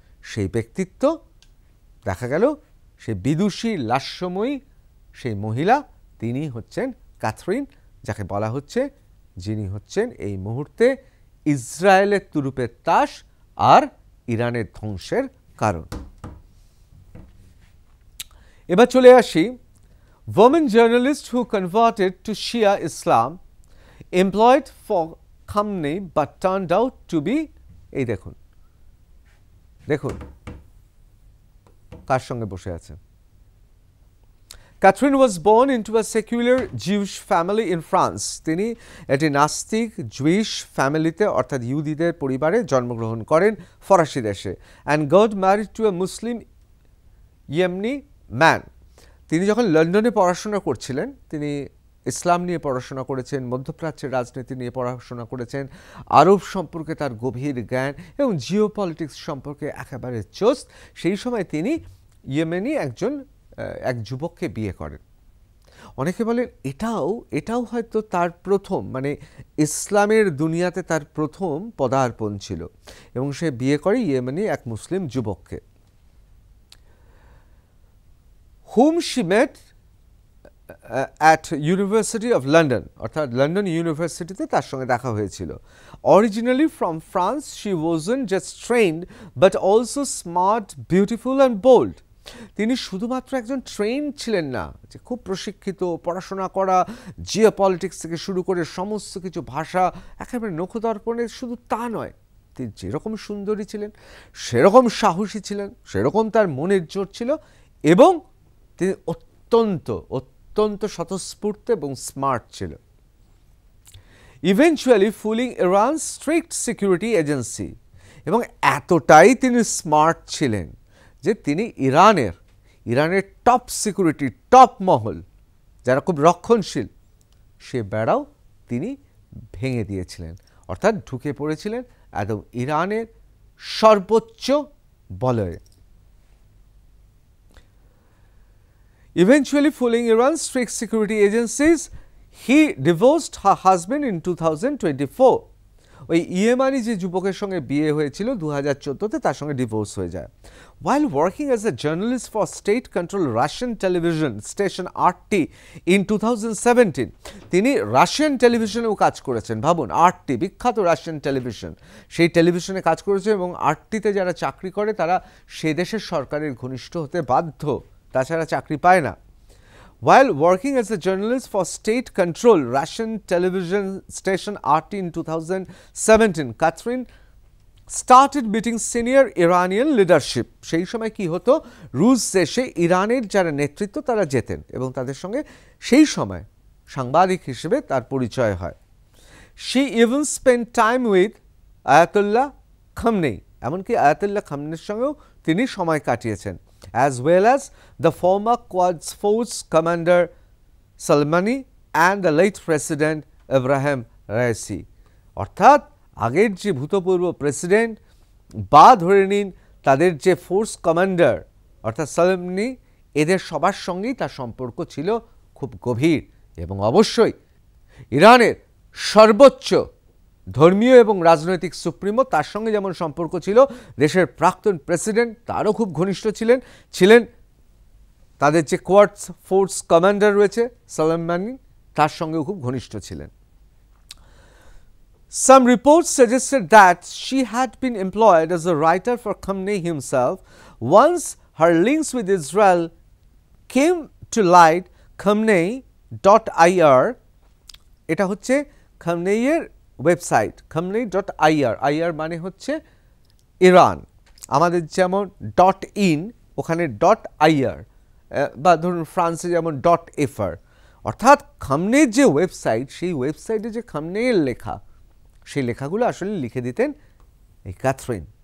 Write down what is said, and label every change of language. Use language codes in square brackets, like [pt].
[bn] সেই ব্যক্তিত্ব দেখা গেল সেই বিদুষী লাস্যময়ী সেই মহিলা, তিনি হচ্ছেন ক্যাথরিন, যাকে বলা হচ্ছে যিনি হচ্ছেন এই মুহূর্তে ইসরায়েলের তুরুপের তাস আর ইরানের ধ্বংসের কারণ। এবার চলে আসি [en] women journalist who converted to Shia Islam, employed for Khamenei but turned out to be, [bn] এই দেখুন কার সঙ্গে বসে আছে। [en] Catherine was born into a secular Jewish family in France. [bn] তিনি একটি নাস্তিক জুইশ ফ্যামিলিতে অর্থাৎ ইহুদিদের পরিবারে জন্মগ্রহণ করেন ফরাসি দেশে। [en] and got married to a Muslim Yemeni man. [bn] তিনি যখন লন্ডনে পড়াশোনা করছিলেন, তিনি ইসলাম নিয়ে পড়াশোনা করেছেন, মধ্যপ্রাচ্যের রাজনীতি নিয়ে পড়াশোনা করেছেন, আরব সম্পর্কে তার গভীর জ্ঞান এবং জিওপলিটিক্স সম্পর্কে একেবারে চোস্ত। সেই সময় তিনি ইয়েমেনি এক যুবককে বিয়ে করেন। অনেকে বলেন এটাও হয়তো তার প্রথম, মানে ইসলামের দুনিয়াতে তার প্রথম পদার্পণ ছিল, এবং সে বিয়ে করে ইয়েমেনি এক মুসলিম যুবককে, [en] whom she met at University of London, [bn] অর্থাৎ লন্ডন ইউনিভার্সিটিতে তার সঙ্গে দেখা হয়েছিল। [en] Originally from France, she wasn't just trained but also smart, beautiful and bold. [bn] তিনি শুধুমাত্র একজন ট্রেন ছিলেন না, যে খুব প্রশিক্ষিত, পড়াশোনা করা, জিওপলিটিক্স থেকে শুরু করে সমস্ত কিছু ভাষা একেবারে নখদর্পণে, শুধু তা নয়, তিনি যেরকম সুন্দরী ছিলেন, সেরকম সাহসী ছিলেন, সেরকম তার মনের জোর ছিল, এবং তিনি অত্যন্ত স্বতঃস্ফূর্ত এবং স্মার্ট ছিল। [en] eventually fooling Iran strict security agency, [bn] এবং এতটাই তিনি স্মার্ট ছিলেন যে তিনি ইরানের টপ সিকিউরিটি, টপ মহল, যারা খুব রক্ষণশীল, সে বেড়াও তিনি ভেঙে দিয়েছিলেন, অর্থাৎ ঢুকে পড়েছিলেন একদম ইরানের সর্বোচ্চ বলয়ে। [en] Eventually fooling Iran's strict security agencies, he divorced her husband in 2024. [bn] ওই ইয়েমানি যে যুবকের সঙ্গে বিয়ে হয়েছিল 2014-তে, তার সঙ্গে ডিভোর্স হয়ে যায়। [en] While working as a journalist for state-controlled Russian television station RT in 2017, [bn] তিনি রাশিয়ান টেলিভিশনেও কাজ করেছেন। ভাবুন, RT বিখ্যাত রাশিয়ান টেলিভিশন, সেই টেলিভিশনে কাজ করেছেন এবং RT-তে যারা চাকরি করে তারা সে দেশের সরকারের ঘনিষ্ঠ হতে বাধ্য, তাছাড়া চাকরি পায় না। [en] While working as a journalist for state-controlled Russian television station RT in 2017, Catherine started meeting senior Iranian leadership. [bn] সেই সময় কি হতো, রুশ দেশে ইরানের যারা নেতৃত্ব তারা যেতেন এবং তাদের সঙ্গে সেই সময় সাংবাদিক হিসেবে তার পরিচয় হয়। [en] She even spent time with Ayatollah Khamenei, [bn] এমনকি আয়াতুল্লাহ খামেনির সঙ্গেও তিনি সময় কাটিয়েছেন, [en] as well as the former Quds Force commander Soleimani and the late president Ebrahim Raisi. [bn] অর্থাৎ আগের যে ভূতপূর্ব প্রেসিডেন্ট বা ধরে নিন তাদের যে ফোর্স কমান্ডার অর্থাৎ সোলেইমানি, এদের সবার সঙ্গেই তার সম্পর্ক ছিল খুব গভীর। এবং অবশ্যই ইরানের সর্বোচ্চ ধর্মীয় এবং রাজনৈতিক সুপ্রিমো, তার সঙ্গে যেমন সম্পর্ক ছিল, দেশের প্রাক্তন প্রেসিডেন্ট তারও খুব ঘনিষ্ঠ ছিলেন তাদের যে কোয়াডস ফোর্স কমান্ডার রয়েছে সোলেইমানি, তার সঙ্গেও খুব ঘনিষ্ঠ ছিলেন। [en] Some reports suggested that she had been employed as a writer for Khamenei himself. Once her links with Israel came to light, [bn] Khamenei.ir, এটা হচ্ছে খামনেইয়ের ওয়েবসাইট, Khamenei.ir, IR মানে হচ্ছে ইরান, আমাদের যেমন .in ওখানে .ir, বা ধরুন ফ্রান্সে যেমন .fr, অর্থাৎ খামনেইর যে ওয়েবসাইট, সেই ওয়েবসাইটে যে খামনেইয়ের লেখা, সেই লেখাগুলো আসলে লিখে দিতেন এই ক্যাথরিন।